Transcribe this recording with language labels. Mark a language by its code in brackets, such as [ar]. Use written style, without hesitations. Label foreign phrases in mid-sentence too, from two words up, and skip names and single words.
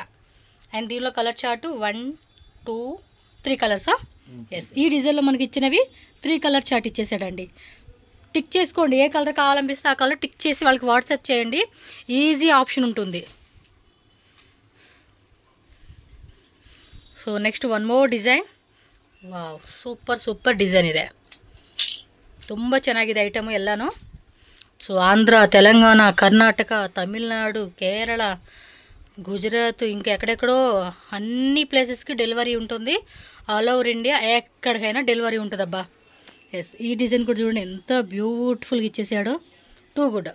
[te] అండ్ దీనిలో [en] color chart [te] 1 2 3 కలర్సా? ఎస్, ఈ డిజైన్లో మనకి ఇచ్చినవి 3 [en] color chart [te] ఇచ్చేసాడండి. టిక్ చేసుకోండి, ఏ కలర్ కావాలనిపిస్తే ఆ [en] color tick [te] చేసి వాళ్ళకి వాట్సాప్ చేయండి. [en] easy option ఉంటుంది. so next one more design. [kn] ವಾವ್, [en] super design [kn] ಇದೆ. ತುಂಬ ಚೆನ್ನಾಗಿದೆ ಐಟಮ್ ಎಲ್ಲಾನು. ಸೊ ಆಂಧ್ರ, [te] తెలంగాణ, కర్ణాటక, తమిళనాడు, కేరళ, గుజరాత్, ఇంకా ఎక్కడెక్కడో అన్ని [en] placeski delivery [te] ఉంటుంది. [en] all over India [te] ఎక్కడికైనా డెలివరీ ఉంటుంది అబ్బా. ఎస్, ఈ డిజైన్ కూడా చూడండి ఎంత బ్యూటిఫుల్గా ఇచ్చేసాడో. [en] too good.